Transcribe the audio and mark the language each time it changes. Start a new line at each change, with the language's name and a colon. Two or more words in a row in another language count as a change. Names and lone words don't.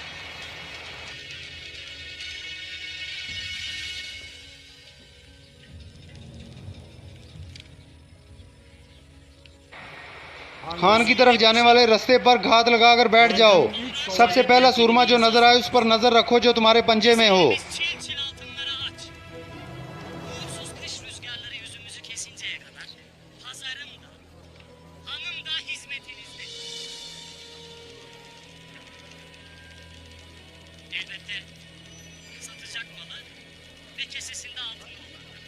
Hindi: खान की तरफ जाने वाले रास्ते पर घात लगाकर बैठ जाओ। सबसे पहला सूरमा जो नजर आए उस पर नजर रखो जो तुम्हारे पंजे में हो।
Turkish: Çil çil altınları aç. Uğursuz kış rüzgarları yüzümüzü kesinceye kadar pazarım da, hanım da hizmetinizde. Elbette satacak malı ve kesesinde altın olan.